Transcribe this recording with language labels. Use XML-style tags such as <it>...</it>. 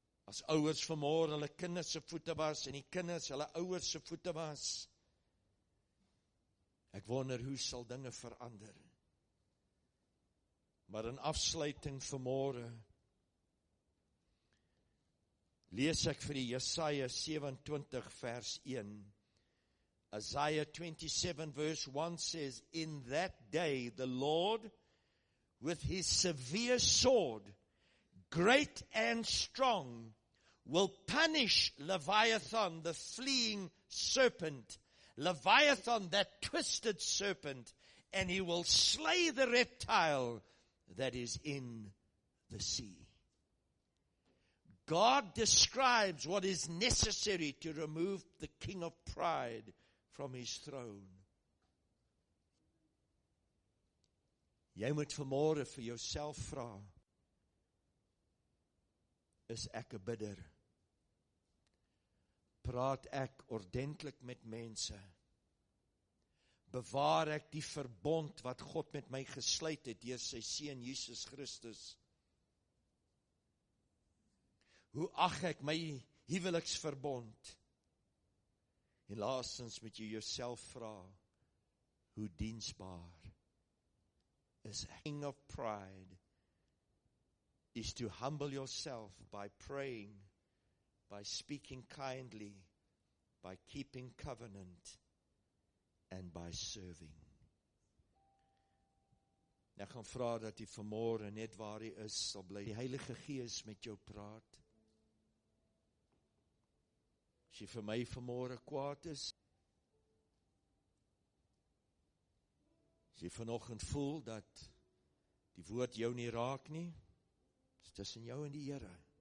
<af>As ouers vanmôre hulle kinders se voete was en die kinders hulle ouers se voete was. Ek wonder hoe sal dinge verander. Maar in afsluiting vanmôre lees ek vir die Jesaja 27 vers 1.</af> <en>Isaiah 27 verse 1 says, "In that day the Lord with his severe sword, great and strong, will punish Leviathan, the fleeing serpent, Leviathan, that twisted serpent, and he will slay the reptile that is in the sea." God describes what is necessary to remove the king of pride from his throne.</en> <af>Jy moet vanmôre vir jouself vra, is ek 'n bidder? Praat ek ordentlik met mense? Bewaar ek die verbond wat God met my gesluit het deur sy seun Jesus Christus? Hoe ag ek my huweliksverbond? En laastens moet jy jouself vra, hoe diensbaar is ek?</af> <en>King of pride is to humble yourself by praying, by speaking kindly, by keeping covenant, and by serving.</en> <af>Ek gaan vra dat jy vanmôre net waar jy is, sal bly die Heilige Gees met jou praat. As jy vir my vanmôre kwaad is, as jy vanoggend voel dat die woord jou nie raak nie, is tussen jou en die Here.</af>